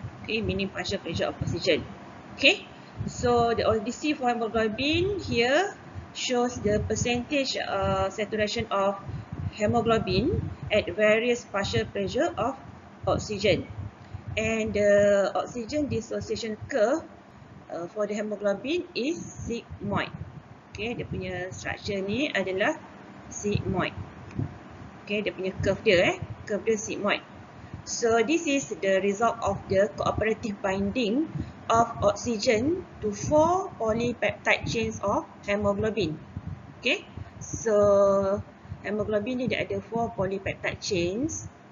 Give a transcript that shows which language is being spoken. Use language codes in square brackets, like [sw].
[en] Meaning partial pressure of oxygen. So the ODC for hemoglobin here shows the percentage saturation of hemoglobin at various partial pressure of oxygen. And the oxygen dissociation curve for the hemoglobin is sigmoid. [ms] Dia punya structure ni adalah sigmoid. Dia punya curve dia, curve dia sigmoid. [en] So this is the result of the cooperative binding of oxygen to 4 polypeptide chains of hemoglobin. [ms] So hemoglobin ni dia ada 4 polypeptide chains.